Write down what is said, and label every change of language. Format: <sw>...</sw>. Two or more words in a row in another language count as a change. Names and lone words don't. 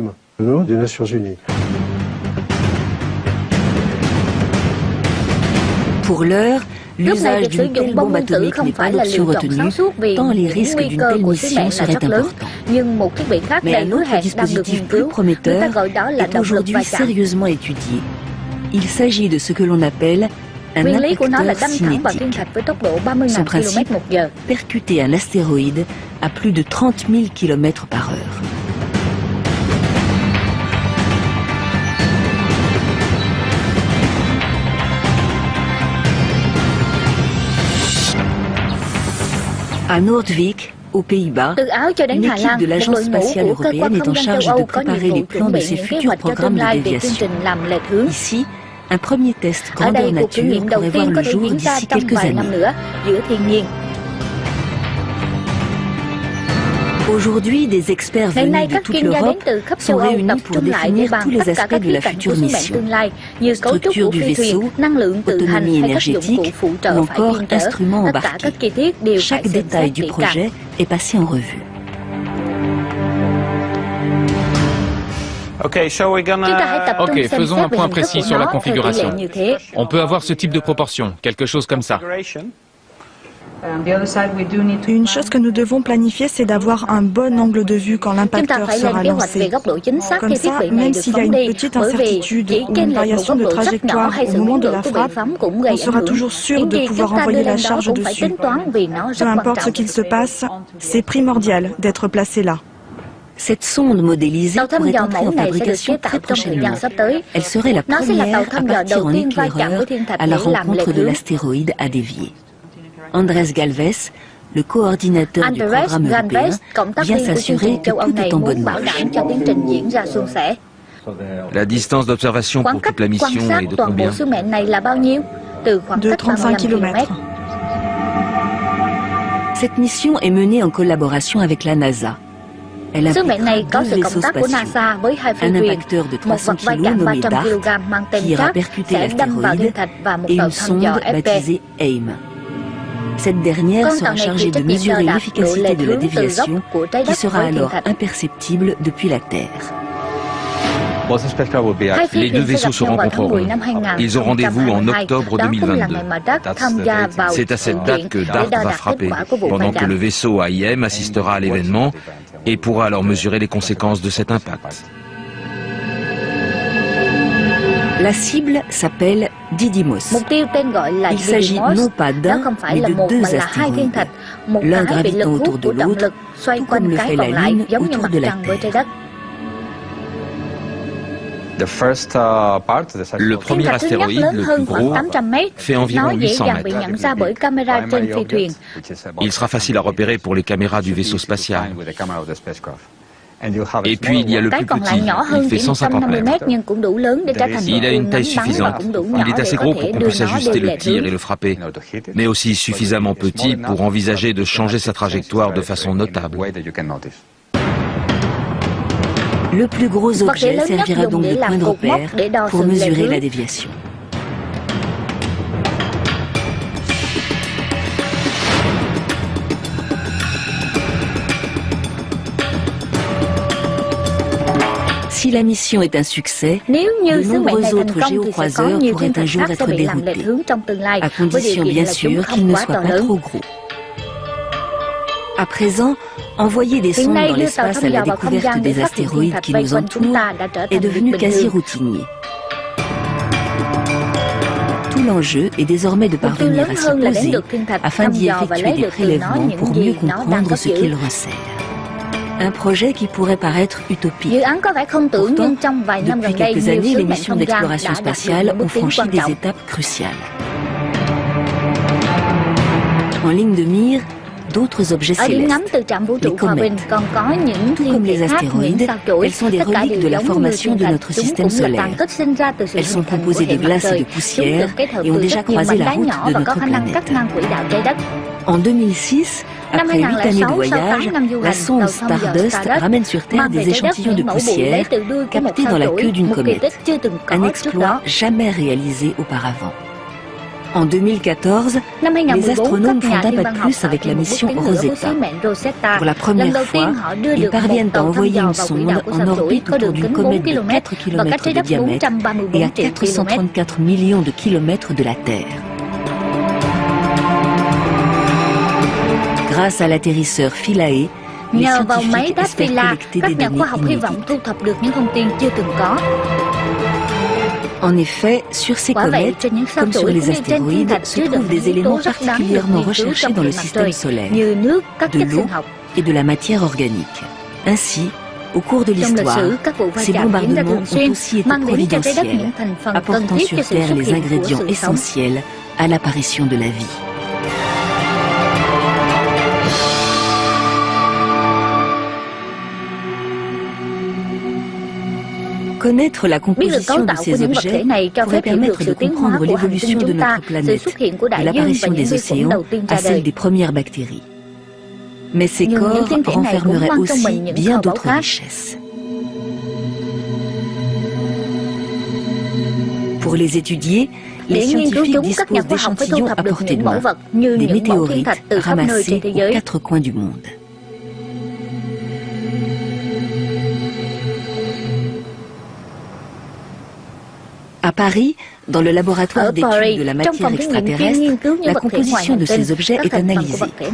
<vi>Lúc này việc sử dụng bom nguyên tử không phải là lựa chọn sáng suốt vì những nguy cơ của sứ mệnh là rất lớn. Nhưng một thiết bị khác đầy hứa hẹn đang được nghiên cứu, người ta gọi đó là động lực va chạm. Nguyên lý của nó là đâm thẳng vào thiên thạch với tốc độ 30.000 km/h.</vi> <fr>Percuter un astéroïde à plus de 30 000 km/h. À Noordwijk, aux Pays-Bas,</fr> <vi>từ Áo cho đến Hà Lan, một đội ngũ của cơ quan không gian châu Âu có nhiệm vụ chuẩn bị những kế hoạch cho tương lai về chương trình làm lệch hướng. Ở đây, cuộc thử nghiệm đầu tiên có thể diễn ra trong vài năm nữa giữa thiên nhiên. Ngày nay, các chuyên gia đến từ khắp châu Âu tập trung lại để bàn tất cả các khía cạnh của sứ mệnh tương lai, như cấu trúc của phi thuyền, năng lượng tự hành hay các dụng cụ phụ trợ phải chuyên trở. Tất cả các chi tiết đều phải xem xét kỹ càng.</vi> <fr>Ok, faisons un point précis sur la configuration. On peut avoir ce type de proportion, quelque chose comme ça. Une chose que nous devons planifier, c'est d'avoir un bon angle de vue quand</fr> <vi>Chúng ta</vi> <fr>l'impacteur</fr> <vi>phải lên</vi> <fr>sera</fr> <vi>kế hoạch về</vi> <fr>lancé.</fr> <vi>góc độ chính xác</vi> <fr>Comme</fr> <vi>khi thiết</vi> <fr>ça,</fr> <vi>bị này</vi> <fr>même</fr> <vi>được</vi> <fr>s'il y a</fr> <vi>phóng</vi> <fr>une</fr> <vi>đi,</vi> <fr>petite</fr> <vi>bởi vì</vi> <fr>incertitude</fr> <vi>chỉ</vi> <fr>ou une</fr> <vi>chênh lệch một</vi> <fr>variation</fr> <vi>góc</vi> <fr>de</fr> <vi>độ rất nhỏ</vi> <fr>trajectoire</fr> <vi>hay</vi> <fr>au</fr> <vi>sự</vi> <fr>moment</fr> <vi>biến</vi> <fr>de</fr> <vi>đổi</vi> <fr>la</fr> <vi>của bệ</vi> <fr>frappe,</fr> <vi>phóng cũng gây</vi> <fr>on</fr> <vi>ảnh</vi> <fr>sera</fr> <vi>hưởng.</vi> <fr>toujours sûr</fr> <vi>Những</vi> <fr>de</fr> <vi>gì</vi> <fr>pouvoir</fr> <vi>chúng ta đưa</vi> <fr>envoyer la</fr> <vi>lên đó</vi> <fr>charge</fr> <vi>cũng phải</vi> <fr>dessus.</fr> <vi>tính toán vì nó rất</vi> <fr>Peu</fr> <vi>quan</vi> <fr>importe ce</fr> <vi>trọng.</vi> <fr>qu'il se passe, c'est primordial d'être placé là. Cette sonde modélisée</fr> <vi>Tàu thăm</vi> <fr>pourrait</fr> <vi>dò</vi> <fr>entrer</fr> <vi>mẫu</vi> <fr>en</fr> <vi>này sẽ được chế</vi> <fr>fabrication</fr> <vi>tạo</vi> <fr>très</fr> <vi>trong thời gian</vi> <fr>prochainement.</fr> <vi>sắp tới.</vi> <fr>Elle serait la</fr> <vi>Nó sẽ là tàu</vi> <fr>première à</fr> <vi>thăm dò</vi> <fr>partir</fr> <vi>đầu</vi> <fr>en</fr> <vi>tiên va chạm với</vi> <fr>éclaireur</fr> <vi>thiên thạch</vi> <fr>à la</fr> <vi>để làm</vi> <fr>rencontre</fr> <vi>lệch</vi> <fr>de</fr> <vi>hướng.</vi> <fr>l'astéroïde à dévier. Andrés Galvez, le coordinateur du Andrés programme Galvez, européen,</fr> <vi>cộng tác</vi> <fr>vient</fr> <vi>viên của chương</vi> <fr>s'assurer</fr> <vi>trình</vi> <fr>que</fr> <vi>châu Âu</vi> <fr>tout</fr> <vi>này</vi> <fr>est en bonne</fr> <vi>muốn bảo</vi> <fr>marche.</fr> <vi>đảm cho tiến trình diễn ra suôn sẻ.</vi> <fr>La distance d'observation</fr> <vi>Khoảng</vi> <fr>pour</fr> <vi>cách</vi> <fr>toute la</fr> <vi>quan</vi> <fr>mission</fr> <vi>sát</vi> <fr>est de</fr> <vi>toàn bộ</vi> <fr>combien?</fr> <vi>sứ mệnh này là bao nhiêu? Từ khoảng</vi> <fr>De</fr> <vi>cách</vi> <fr>35</fr> <vi>35 km.</vi> <fr>km. Cette mission est menée en collaboration avec la NASA. Elle</fr> <vi>Sứ mệnh này</vi> <fr>impliquera</fr> <vi>có</vi> <fr>deux</fr> <vi>sự cộng</vi> <fr>vaisseaux</fr> <vi>tác của</vi> <fr>spatiaux.</fr> <vi>NASA với hai phi</vi> <fr>Un</fr> <vi>thuyền,</vi> <fr>impacteur de</fr> <vi>một</vi> <fr>300</fr> <vi>vật va</vi> <fr>kg</fr> <vi>chạm</vi> <fr>nommé</fr> <vi>300</vi> <fr>DART</fr> <vi>kg mang tên</vi> <fr>qui ira</fr> <vi>Trap</vi> <fr>percuter</fr> <vi>sẽ đâm vào thiên</vi> <fr>l'astéroïde</fr> <vi>thạch và một</vi> <fr>et</fr> <vi>tàu</vi> <fr>une</fr> <vi>thăm dò</vi> <fr>sonde</fr> <vi>FP.</vi> <fr>baptisée AIM. Cette dernière</fr> <vi>Con</vi> <fr>sera</fr> <vi>tàu này</vi> <fr>chargée</fr> <vi>chịu</vi> <fr>de</fr> <vi>trách nhiệm</vi> <fr>mesurer</fr> <vi>đo đạc độ</vi> <fr>l'efficacité</fr> <vi>lệch</vi> <fr>de la</fr> <vi>hướng từ góc</vi> <fr>déviation</fr> <vi>của trái</vi> <fr>qui</fr> <vi>đất</vi> <fr>sera</fr> <vi>với thiên</vi> <fr>alors</fr> <vi>thạch.</vi> <fr>imperceptible depuis la Terre.</fr> <vi>Hai phi</vi> <fr>Les deux</fr> <vi>thuyền sẽ</vi> <fr>vaisseaux</fr> <vi>gặp</vi> <fr>se</fr> <vi>nhau vào tháng 10</vi> <fr>rencontreront.</fr> <vi>năm 2022.</vi> <fr>Ils ont rendez-vous en octobre</fr> <vi>Đó cũng là</vi> <fr>2022.</fr> <vi>ngày mà DART tham gia vào</vi> <fr>C'est à</fr> <vi>sự</vi> <fr>cette date</fr> <vi>kiện</vi> <fr>que</fr> <vi>để</vi> <fr>DART</fr> <vi>đo</vi> <fr>va</fr> <vi>đạc kết</vi> <fr>frapper,</fr> <vi>quả của vụ va</vi> <fr>pendant que</fr> <vi>chạm.</vi> <fr>le vaisseau AIM assistera à l'événement et pourra alors mesurer les conséquences de cet impact. La cible s'appelle Didymos.</fr> <vi>Mục tiêu tên gọi là</vi> <fr>Il s'agit</fr> <vi>Didymos.</vi> <fr>non pas</fr> <vi>Đó</vi> <fr>d'un,</fr> <vi>không phải</vi> <fr>mais</fr> <vi>là</vi> <fr>de</fr> <vi>một mà</vi> <fr>deux</fr> <vi>là hai thiên</vi> <fr>astéroïdes.</fr> <vi>thạch. Một</vi> <fr>L'un</fr> <vi>cái bị lực</vi> <fr>gravitant</fr> <vi>hút</vi> <fr>autour de</fr> <vi>của trọng</vi> <fr>l'autre,</fr> <vi>lực xoay</vi> <fr>tout comme</fr> <vi>quanh</vi> <fr>le</fr> <vi>cái</vi> <fr>fait</fr> <vi>còn</vi> <fr>la</fr> <vi>lại</vi> <fr>Lune</fr> <vi>giống như</vi> <fr>autour</fr> <vi>mặt</vi> <fr>de la</fr> <vi>trăng với trái</vi> <fr>Terre.</fr> <vi>đất.</vi> <fr>Le</fr> <vi>Thiên</vi> <fr>premier</fr> <vi>thạch thứ nhất</vi> <fr>astéroïde,</fr> <vi>lớn</vi> <fr>le</fr> <vi>hơn</vi> <fr>plus</fr> <vi>khoảng</vi> <fr>gros,</fr> <vi>800 mét.</vi> <fr>fait environ</fr> <vi>Nó dễ</vi> <fr>800</fr> <vi>dàng bị</vi> <fr>mètres.</fr> <vi>nhận ra bởi camera trên phi thuyền.</vi> <fr>Il sera facile à repérer pour les caméras du vaisseau spatial. Et puis il y a le</fr> <vi>Cái</vi> <fr>plus</fr> <vi>còn lại</vi> <fr>petit,</fr> <vi>nhỏ hơn</vi> <fr>il</fr> <vi>chỉ</vi> <fr>fait 150</fr> <vi>150</vi> <fr>mètres.</fr> <vi>mét nhưng cũng đủ lớn để trở thành một</vi> <fr>Il a une</fr> <vi>viên</vi> <fr>taille</fr> <vi>nắm bắn và</vi> <fr>suffisante.</fr> <vi>cũng đủ nhỏ</vi> <fr>Il est</fr> <vi>để</vi> <fr>assez</fr> <vi>có</vi> <fr>gros</fr> <vi>thể</vi> <fr>pour qu'on</fr> <vi>đưa</vi> <fr>puisse</fr> <vi>nó đi</vi> <fr>ajuster le</fr> <vi>lệch</vi> <fr>tir</fr> <vi>hướng.</vi> <fr>et le frapper, mais aussi suffisamment petit pour envisager de changer sa trajectoire de façon notable. Le plus gros</fr> <vi>Vật thể</vi> <fr>objet</fr> <vi>lớn nhất</vi> <fr>servira</fr> <vi>dùng</vi> <fr>donc</fr> <vi>để</vi> <fr>de</fr> <vi>làm</vi> <fr>point de</fr> <vi>cột mốc</vi> <fr>repère</fr> <vi>để đo</vi> <fr>pour</fr> <vi>sự lệch</vi> <fr>mesurer</fr> <vi>hướng.</vi> <fr>la déviation. Si la mission est un succès,</fr> <vi>Nếu như</vi> <fr>de</fr> <vi>sứ mệnh này</vi> <fr>nombreux</fr> <vi>thành</vi> <fr>autres</fr> <vi>công thì sẽ có</vi> <fr>géocroiseurs</fr> <vi>nhiều</vi> <fr>pourraient</fr> <vi>thiên</vi> <fr>un</fr> <vi>thạch</vi> <fr>jour</fr> <vi>khác sẽ</vi> <fr>être</fr> <vi>bị làm lệch</vi> <fr>déroutés,</fr> <vi>hướng trong tương lai,</vi> <fr>à</fr> <vi>với</vi> <fr>condition</fr> <vi>điều kiện</vi> <fr>bien</fr> <vi>là chúng</vi> <fr>sûr</fr> <vi>không</vi> <fr>qu'ils ne</fr> <vi>quá</vi> <fr>soient</fr> <vi>to</vi> <fr>pas</fr> <vi>lớn.</vi> <fr>trop gros. À présent, envoyer des</fr> <vi>Hiện</vi> <fr>sondes</fr> <vi>nay</vi> <fr>dans</fr> <vi>đưa tàu</vi> <fr>l'espace</fr> <vi>thăm</vi> <fr>à</fr> <vi>dò</vi> <fr>la</fr> <vi>vào không</vi> <fr>découverte</fr> <vi>gian để</vi> <fr>des</fr> <vi>phát hiện thiên</vi> <fr>astéroïdes</fr> <vi>thạch</vi> <fr>qui</fr> <vi>vây</vi> <fr>nous</fr> <vi>quanh chúng ta</vi> <fr>entourent</fr> <vi>đã trở</vi> <fr>est</fr> <vi>thành việc</vi> <fr>devenu</fr> <vi>bình</vi> <fr>quasi</fr> <vi>thường.</vi> <fr>routinier. Tout l'enjeu est désormais de</fr> <vi>Mục tiêu</vi> <fr>parvenir</fr> <vi>lớn</vi> <fr>à s'y</fr> <vi>hơn là đến</vi> <fr>poser</fr> <vi>được thiên thạch</vi> <fr>afin</fr> <vi>thăm</vi> <fr>d'y</fr> <vi>dò và</vi> <fr>effectuer</fr> <vi>lấy</vi> <fr>des</fr> <vi>được từ nó</vi> <fr>prélèvements</fr> <vi>những</vi> <fr>pour mieux</fr> <vi>gì nó đang</vi> <fr>comprendre</fr> <vi>cất</vi> <fr>ce</fr> <vi>giữ.</vi> <fr>qu'il recèle. Un projet qui pourrait paraître utopique.</fr> <vi>Dự án có vẻ không tưởng nhưng trong vài năm</vi> <fr>Depuis</fr> <vi>gần đây</vi> <fr>quelques</fr> <vi>nhiều</vi> <fr>années,</fr> <vi>sứ</vi> <fr>les</fr> <vi>mệnh</vi> <fr>missions</fr> <vi>không gian</vi> <fr>d'exploration</fr> <vi>đã đạt được</vi> <fr>spatiale</fr> <vi>những bước</vi> <fr>ont</fr> <vi>tiến</vi> <fr>franchi</fr> <vi>quan</vi> <fr>des</fr> <vi>trọng.</vi> <fr>étapes cruciales. En ligne de mire, d'autres objets</fr> <vi>Ở điểm</vi> <fr>célestes.</fr> <vi>ngắm từ trạm vũ trụ</vi> <fr>Les</fr> <vi>Hòa Bình</vi> <fr>comètes.</fr> <vi>còn có những</vi> <fr>Tout</fr> <vi>thiên</vi> <fr>comme</fr> <vi>thể</vi> <fr>les</fr> <vi>khác,</vi> <fr>astéroïdes,</fr> <vi>những sao chổi.</vi> <fr>elles sont des</fr> <vi>Tất cả</vi> <fr>reliques</fr> <vi>đều</vi> <fr>de la</fr> <vi>giống như</vi> <fr>formation</fr> <vi>thiên</vi> <fr>de</fr> <vi>thạch.</vi> <fr>notre</fr> <vi>Chúng</vi> <fr>système</fr> <vi>cũng là</vi> <fr>solaire.</fr> <vi>tàn tích sinh ra từ sự</vi> <fr>Elles</fr> <vi>hình</vi> <fr>sont</fr> <vi>thành của</vi> <fr>composées</fr> <vi>hệ</vi> <fr>de</fr> <vi>mặt</vi> <fr>glace et</fr> <vi>trời.</vi> <fr>de</fr> <vi>Chúng</vi> <fr>poussière</fr> <vi>được kết hợp</vi> <fr>et ont</fr> <vi>từ</vi> <fr>déjà</fr> <vi>rất nhiều</vi> <fr>croisé</fr> <vi>mảnh</vi> <fr>la</fr> <vi>đá</vi> <fr>route</fr> <vi>nhỏ</vi> <fr>de</fr> <vi>và có</vi> <fr>notre</fr> <vi>khả năng</vi> <fr>planète.</fr> <vi>cắt ngang quỹ đạo trái đất.</vi> <fr>En 2006,</fr> <vi>Năm</vi> <fr>après 8 années de</fr> <vi>2006, sau</vi> <fr>voyage,</fr> <vi>8 năm du</vi> <fr>la</fr> <vi>hành,</vi> <fr>sonde</fr> <vi>tàu thăm dò</vi> <fr>Stardust</fr> <vi>Stardust</vi> <fr>ramène sur Terre</fr> <vi>mang về</vi> <fr>des</fr> <vi>trái đất</vi> <fr>échantillons de</fr> <vi>những mẫu bụi lấy</vi> <fr>poussière</fr> <vi>từ đuôi của một</vi> <fr>captés</fr> <vi>sao</vi> <fr>dans la</fr> <vi>chổi,</vi> <fr>queue d'une</fr> <vi>một kỳ</vi> <fr>comète.</fr> <vi>tích chưa từng có</vi> <fr>Un</fr> <vi>trước</vi> <fr>exploit</fr> <vi>đó.</vi> <fr>jamais réalisé auparavant. En 2014,</fr> <vi>Năm</vi> <fr>les</fr> <vi>2014,</vi> <fr>astronomes</fr> <vi>các nhà</vi> <fr>font un</fr> <vi>thiên</vi> <fr>pas</fr> <vi>văn</vi> <fr>de</fr> <vi>học</vi> <fr>plus</fr> <vi>tạo</vi> <fr>avec la</fr> <vi>thêm một bước</vi> <fr>mission</fr> <vi>tiến nữa với</vi> <fr>Rosetta.</fr> <vi>sứ mệnh Rosetta.</vi> <fr>Pour la</fr> <vi>Lần</vi> <fr>première</fr> <vi>đầu tiên</vi> <fr>fois,</fr> <vi>họ đưa</vi> <fr>ils</fr> <vi>được một</vi> <fr>parviennent à</fr> <vi>tàu thăm</vi> <fr>envoyer</fr> <vi>dò</vi> <fr>une</fr> <vi>vào quỹ</vi> <fr>sonde</fr> <vi>đạo của</vi> <fr>en</fr> <vi>sao chổi</vi> <fr>orbite</fr> <vi>có</vi> <fr>autour</fr> <vi>đường</vi> <fr>d'une</fr> <vi>kính 4</vi> <fr>comète de</fr> <vi>km</vi> <fr>4</fr> <vi>và cách</vi> <fr>km</fr> <vi>trái</vi> <fr>de</fr> <vi>đất</vi> <fr>diamètre</fr> <vi>434</vi> <fr>et à</fr> <vi>triệu km.</vi> <fr>434 millions de kilomètres de la Terre. Grâce à l'atterrisseur Philae, les</fr> <vi>Nhờ vào máy</vi> <fr>scientifiques</fr> <vi>đáp</vi> <fr>espèrent</fr> <vi>Philae,</vi> <fr>collecter</fr> <vi>các</vi> <fr>des</fr> <vi>nhà khoa học</vi> <fr>données</fr> <vi>hy vọng</vi> <fr>inédites.</fr> <vi>thu thập được những thông tin chưa từng có.</vi> <fr>En effet, sur ces</fr> <vi>Quả vậy,</vi> <fr>comètes,</fr> <vi>trên những sao</vi> <fr>comme sur</fr> <vi>chổi</vi> <fr>les</fr> <vi>cũng như trên thiên</vi> <fr>astéroïdes,</fr> <vi>thạch</vi> <fr>se</fr> <vi>chứa đựng</vi> <fr>trouvent des</fr> <vi>những yếu tố</vi> <fr>éléments</fr> <vi>rất đáng được</vi> <fr>particulièrement</fr> <vi>nghiên cứu</vi> <fr>recherchés</fr> <vi>trong</vi> <fr>dans</fr> <vi>hệ</vi> <fr>le</fr> <vi>mặt</vi> <fr>système</fr> <vi>trời,</vi> <fr>solaire,</fr> <vi>như nước, các</vi> <fr>de</fr> <vi>chất</vi> <fr>l'eau</fr> <vi>sinh học.</vi> <fr>et de la matière organique. Ainsi, au cours de</fr> <vi>Trong lịch</vi> <fr>l'histoire,</fr> <vi>sử, các vụ va</vi> <fr>ces</fr> <vi>chạm diễn ra</vi> <fr>bombardements</fr> <vi>thường</vi> <fr>ont</fr> <vi>xuyên,</vi> <fr>aussi été</fr> <vi>mang đến cho trái đất những</vi> <fr>providentiels,</fr> <vi>thành phần cần</vi> <fr>apportant</fr> <vi>thiết</vi> <fr>sur</fr> <vi>cho sự</vi> <fr>Terre</fr> <vi>xuất</vi> <fr>les</fr> <vi>hiện của</vi> <fr>ingrédients</fr> <vi>sự sống.</vi> <fr>essentiels à l'apparition de la vie. Connaître la</fr> <vi>Biết được cấu</vi> <fr>composition de</fr> <vi>tạo của</vi> <fr>ces</fr> <vi>những vật thể</vi> <fr>objets</fr> <vi>này cho</vi> <fr>pourrait</fr> <vi>phép hiểu được</vi> <fr>permettre de</fr> <vi>sự tiến hóa</vi> <fr>comprendre</fr> <vi>của hành tinh</vi> <fr>l'évolution de</fr> <vi>chúng ta,</vi> <fr>notre</fr> <vi>sự</vi> <fr>planète,</fr> <vi>xuất hiện của</vi> <fr>de</fr> <vi>đại dương và</vi> <fr>l'apparition</fr> <vi>những</vi> <fr>des</fr> <vi>vi khuẩn</vi> <fr>océans</fr> <vi>đầu tiên</vi> <fr>à</fr> <vi>ra</vi> <fr>celle</fr> <vi>đời.</vi> <fr>des premières bactéries. Mais ces</fr> <vi>Nhưng những</vi> <fr>corps</fr> <vi>thiên thể này cũng</vi> <fr>renfermeraient</fr> <vi>mang trong</vi> <fr>aussi</fr> <vi>mình những</vi> <fr>bien</fr> <vi>kho báu</vi> <fr>d'autres</fr> <vi>khác.</vi> <fr>richesses. Pour les étudier,</fr> <vi>Để</vi> <fr>les</fr> <vi>nghiên cứu</vi> <fr>scientifiques</fr> <vi>chúng, các nhà</vi> <fr>disposent</fr> <vi>khoa học phải thu</vi> <fr>d'échantillons à</fr> <vi>thập được</vi> <fr>portée de</fr> <vi>những mẫu</vi> <fr>main,</fr> <vi>vật như</vi> <fr>des</fr> <vi>những mẫu thiên</vi> <fr>météorites</fr> <vi>thạch từ khắp nơi</vi> <fr>ramassés</fr> <vi>trên thế</vi> <fr>aux</fr> <vi>giới.</vi> <fr>4 coins du monde. À À Paris, dans le laboratoire d'études de la matière extraterrestre, la composition de ces objets est analysée.</fr>